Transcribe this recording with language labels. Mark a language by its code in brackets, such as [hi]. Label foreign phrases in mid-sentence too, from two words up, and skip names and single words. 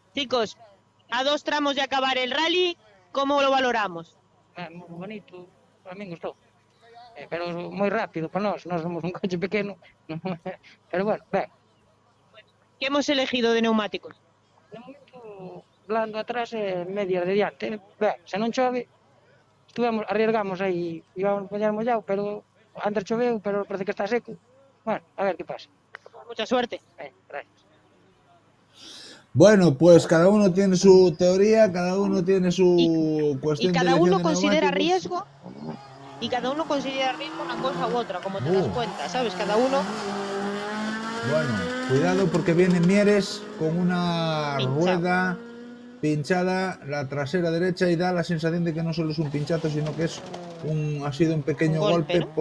[es] Chicos, a 2 tramos de acabar el rally, ¿cómo lo valoramos? Muy bonito, a mí me gustó. Pero muy rápido [gl] para nós somos un coche pequeno. [es] Pero bueno, ben. ¿Qué hemos elegido de neumáticos? [gl] De momento, blando atrás e medias de diante. Ben, se non chove, arriesgamos aí, íbamos a poñer mollado, pero antes choveu, pero parece que está seco. [es] Bueno, a ver que pasa. Mucha suerte. Gracias. Bueno, pues cada uno tiene su teoría, cada uno tiene su cuestión Y cada de uno elección de considera neumáticos. riesgo. Y cada uno considera riesgo una cosa u otra, como te das cuenta, ¿sabes? Cada uno... Bueno, cuidado porque viene Mieres con una rueda pinchada, la trasera derecha, y da la sensación de que no solo es un pinchazo, sino que ha sido un pequeño golpe, ¿no?